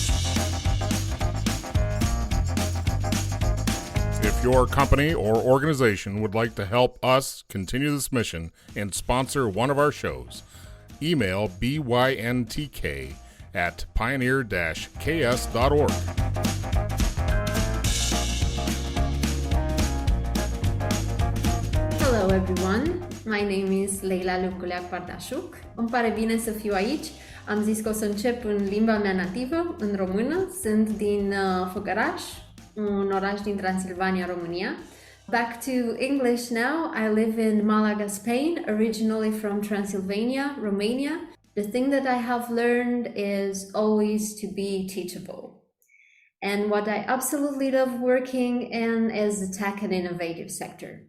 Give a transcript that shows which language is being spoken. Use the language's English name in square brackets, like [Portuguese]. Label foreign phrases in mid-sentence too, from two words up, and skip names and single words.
[English] If your company or organization would like to help us continue this mission and sponsor one of our shows, email byntk@pioneer-ks.org. Hello everyone, my name is Leila Lunguleac-Bardasuc. [Romanian] Îmi pare bine să fiu aici. Am zis că o să încep în limba mea nativă, în română. Sunt din Făgăraș, un oraș din Transilvania, România. [English] Back to English now. I live in Malaga, Spain, originally from Transylvania, Romania. The thing that I have learned is always to be teachable. And what I absolutely love working in is the tech and innovative sector.